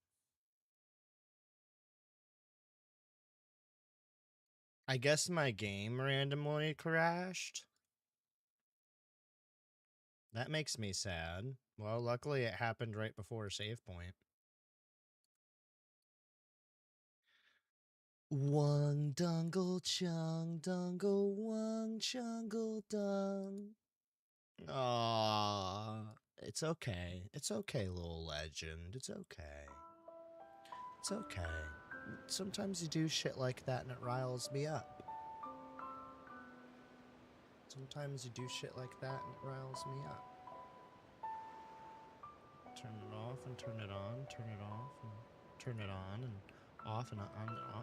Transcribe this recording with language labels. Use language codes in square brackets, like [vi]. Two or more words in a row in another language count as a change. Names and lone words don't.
[en] I guess my game randomly crashed. That makes me sad. Well, luckily it happened right before a save point. Wang dungle chung dungle wang chungle dung. Aww. It's okay. It's okay, little legend. It's okay. It's okay. Sometimes you do shit like that and it riles me up. Sometimes you do shit like that and it riles me up. Turn it off and turn it on, turn it off and turn it on and off and on.